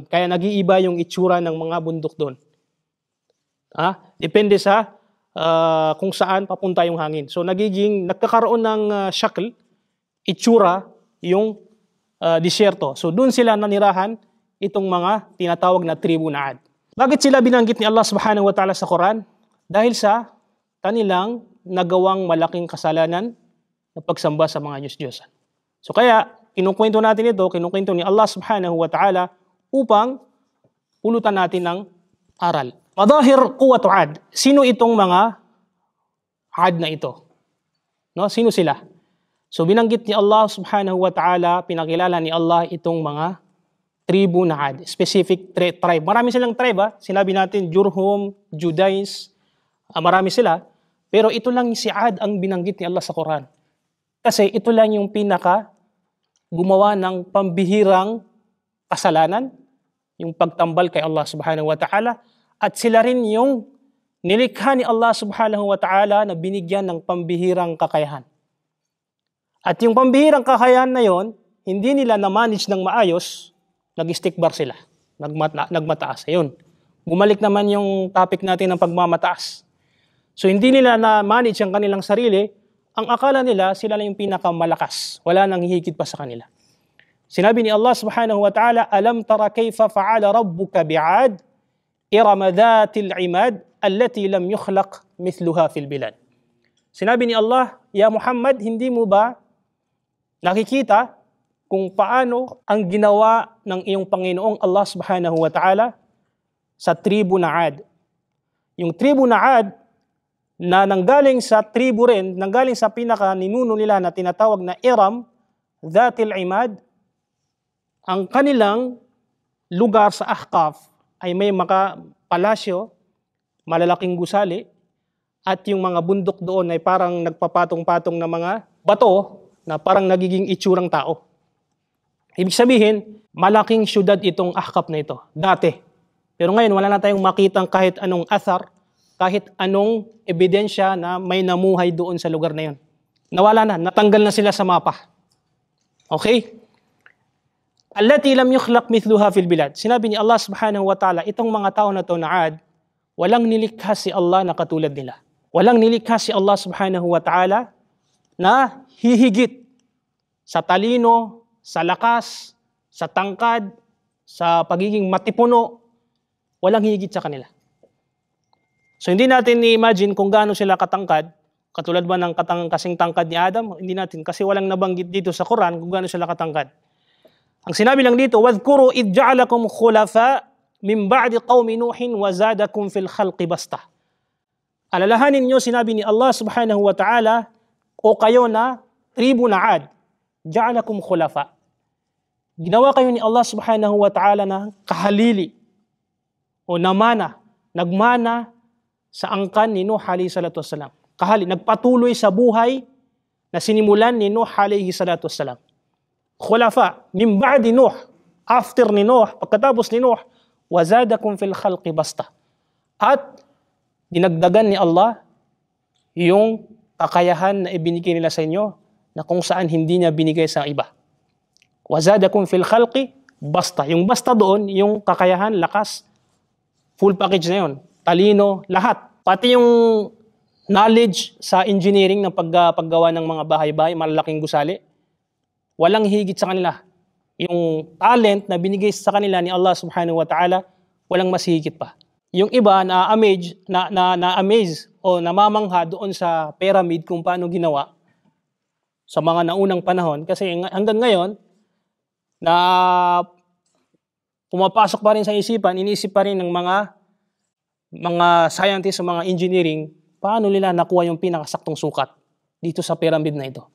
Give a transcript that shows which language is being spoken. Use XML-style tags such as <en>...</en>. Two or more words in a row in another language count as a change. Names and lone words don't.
<tl>Kaya nag-iiba yung itsura ng mga bundok doon. Depende sa kung saan papunta yung hangin. So nagkakaroon ng shakl, itsura, yung disyerto. So doon sila nanirahan itong mga tinatawag na tribu na Ad. Bakit sila binanggit ni Allah</tl> <ar>سبحانه وتعالى</ar> <tl>sa Quran? Dahil sa kanilang nagawang malaking kasalanan na pagsamba sa mga Diyos-Diyosan. So kaya, kinukwento natin ito, kinukwento ni Allah</tl> <ar>سبحانه وتعالى</ar> <tl>upang pulutan natin ng aral.</tl> <ar>مظاهر قوة</ar> <tl>Ad. Sino itong mga Ad na ito? No? Sino sila? So binanggit ni Allah</tl> <ar>سبحانه وتعالى,</ar> <tl>pinakilala ni Allah itong mga tribu na Ad,</tl> <en>specific tribe.</en> <tl>Marami silang tribe, sinabi natin Jurhum, Judais, marami sila. Pero ito lang si Ad ang binanggit ni Allah sa Quran. Kasi ito lang yung pinaka gumawa ng pambihirang kasalanan, yung pagtambal kay Allah</tl> <ar>سبحانه وتعالى,</ar> <tl>at sila rin yung nilikha ni Allah</tl> <ar>سبحانه وتعالى</ar> <tl>na binigyan ng pambihirang kakayahan. At yung pambihirang kakayahan na yon, hindi nila na-manage ng maayos, nag-istikbar sila, nagmataas. Ayun. Bumalik naman yung topic natin ng pagmamataas. So hindi nila na-manage ang kanilang sarili, ang akala nila sila lang yung pinakamalakas. Wala nang hihigit pa sa kanila. Sinabi ni Allah</tl> <ar>سبحانه وتعالى ألم تر كيف فعل ربك بعاد إرم ذات العماد التي لم يخلق مثلها في البلاد.</ar> <tl>Sinabi ni Allah, Ya Muhammad, hindi mo ba nakikita kung paano ang ginawa ng iyong Panginoong Allah</tl> <ar>سبحانه وتعالى</ar> <tl>sa tribu na Ad. Yung tribu na Ad, na nanggaling sa tribu rin, nanggaling sa pinaka-ninuno nila na tinatawag na Iram, Dhatil Imad, ang kanilang lugar sa Ahqaf ay may mga palasyo, malalaking gusali, at yung mga bundok doon ay parang nagpapatong-patong na mga bato na parang nagiging itsurang tao. Ibig sabihin, malaking syudad itong Ahqaf na ito, dati. Pero ngayon, wala na tayong makitang kahit anong athar, kahit anong ebidensya na may namuhay doon sa lugar na yun. Nawala na, natanggal na sila sa mapa. Okay?</tl> <ar>التي لم يخلق مثلها في البلاد.</ar> <tl>Sinabi ni Allah</tl> <ar>سبحانه وتعالى,</ar> <tl>itong mga tao na to na Ad, walang nilikha si Allah na katulad nila. Walang nilikha si Allah</tl> <ar>سبحانه وتعالى</ar> <tl>na hihigit sa talino, sa lakas, sa tangkad, sa pagiging matipuno, walang hihigit sa kanila. So hindi natin i-imagine kung gaano sila katangkad, katulad ba ng kasing tangkad ni Adam? Hindi natin, kasi walang nabanggit dito sa Quran kung gaano sila katangkad. Ang sinabi lang dito,</tl> <ar>وَاذْكُرُوا إِذْ جَعَلَكُمْ خُلَفَاءَ مِنْ بَعْدِ قَوْمِ نُوحٍ وَزَادَكُمْ فِي الْخَلْقِ بَسْطَةً.</ar> <tl>Alalahanin niyo, sinabi ni Allah</tl> <ar>سبحانه وتعالى,</ar> <tl>o kayo na tribu na Ad,</tl> <ar>جَعَلَكُمْ خُلَفَاءَ.</ar> <tl>Ginawa kayo ni Allah</tl> <ar>سبحانه وتعالى</ar> <tl>na kahalili o namana, nagmana sa angkan ni Nuh</tl> <ar>عليه الصلاة والسلام.</ar> <tl>Nagpatuloy sa buhay na sinimulan ni Nuh</tl> <ar>عليه الصلاة والسلام. خلفاء من بعد نوح,</ar> <tl>after ni Nuh, pagkatapos ni Nuh,</tl> <ar>وزادكم في الخلق بسطة.</ar> <tl>At dinagdagan ni Allah yung kakayahan na ibinigay nila sa inyo na kung saan hindi niya binigay sa iba.</tl> <ar>وزادكم في الخلق بسطة.</ar> <tl>Yung basta doon, yung kakayahan, lakas,</tl> <en>full package</en> <tl>na yun. Talino, lahat. Pati yung knowledge sa engineering ng paggawa ng mga bahay-bahay, malalaking gusali, walang higit sa kanila. Yung talent na binigay sa kanila ni Allah</tl> <ar>سبحانه وتعالى,</ar> <tl>walang mas higit pa. Yung iba na-amaze o namamangha doon sa pyramid kung paano ginawa sa mga naunang panahon. Kasi hanggang ngayon, na pumapasok pa rin sa isipan, iniisip pa rin ng mga scientists o mga engineering, paano nila nakuha yung pinakasaktong sukat dito sa pyramid na ito.</tl>